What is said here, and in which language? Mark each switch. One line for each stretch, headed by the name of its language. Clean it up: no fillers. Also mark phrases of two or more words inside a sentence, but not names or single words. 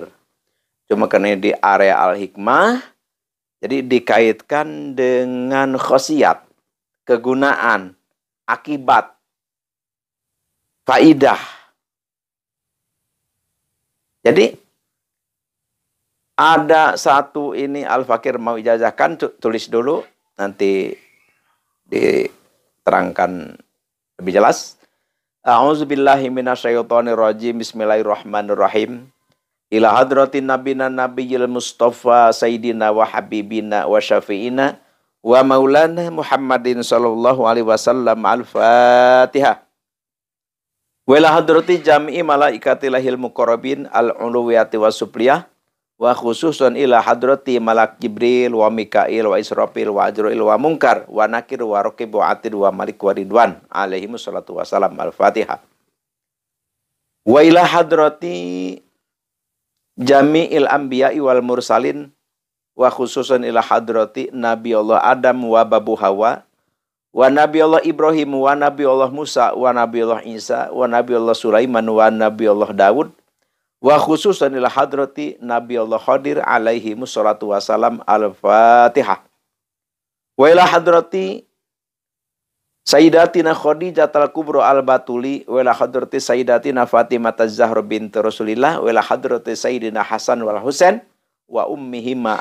Indonesian: Cuma karena di area al-hikmah, jadi dikaitkan dengan khasiat, kegunaan, akibat, faidah. Jadi ada satu ini Al-Fakir mau ijazahkan, tulis dulu, nanti diterangkan lebih jelas.
Arabic: أعوذ بالله من الشيطان الرجيم. بسم الله الرحمن الرحيم. إلى حضرة نبينا النبي المصطفى سيدنا وحبيبنا وشفيعنا ومولانا محمد صلى الله عليه وسلم. Al-Fatihah. وإلى حضرة جميع ملائكة الله المقربين العلوية والسفلية. وخصوصا إلى حضرة ملك جبريل وميكائيل وإسرافيل وعزرائيل ومنكر ونكير ورقيب وعتيد ومالك ورضوان عليهم الصلاة والسلام. الفاتحة. وإلى حضرة جميع الأنبياء والمرسلين وخصوصا إلى حضرة نبي الله آدم وبابو حواء ونبي الله إبراهيم ونبي الله موسى ونبي الله عيسى ونبي الله سليمان ونبي الله داود وخصوصا إلى حضرة نبي الله خضر عليه الصلاة والسلام. Al-Fatihah. وإلى حضرة سيدتنا خديجة الكبرى البتول وإلى حضرة سيدتنا فاطمة الزهراء بنت رسول الله وإلى حضرة سيدنا حسن والحسين وأمهما.